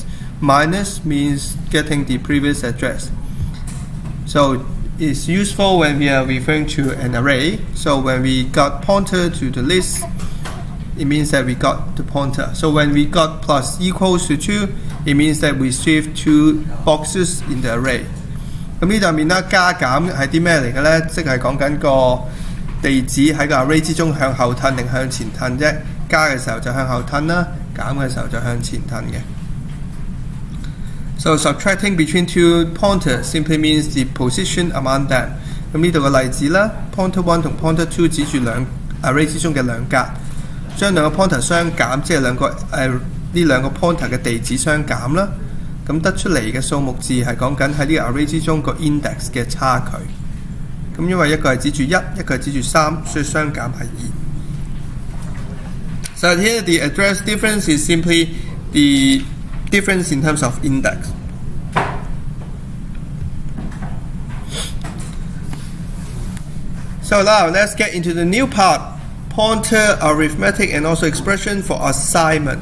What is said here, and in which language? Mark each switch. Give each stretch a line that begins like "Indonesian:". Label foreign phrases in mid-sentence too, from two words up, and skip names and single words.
English: Minus means getting the previous address. So it's useful when we are referring to an array. So when we got pointer to the list, it means that we got the pointer. So when we got plus equals to 2, it means that we shift 2 boxes in the array.
Cantonese: 咁呢度面啦，加減係啲咩嚟嘅呢？即係講緊個地址喺個 array 之中向後褪定向前褪啫。加嘅時候就向後褪啦，減嘅時候就向前褪嘅。
English: So subtracting between two pointers simply means the position among them。
Cantonese: 咁呢度嘅例子啦 ，
English: pointer one
Cantonese: 同 pointer two 指住兩 array 之中嘅兩格，將兩個 pointer 相減，即係呢兩個 pointer 嘅地址相減啦。咁得出嚟嘅數目字係講緊喺呢個 array 之中個 index 嘅差距。咁因為一個係指住1，一個係指住3，所以相減係 2。
English: So here the address difference is simply the difference in terms of index. So now let's get into the new part, pointer arithmetic and also expression for assignment.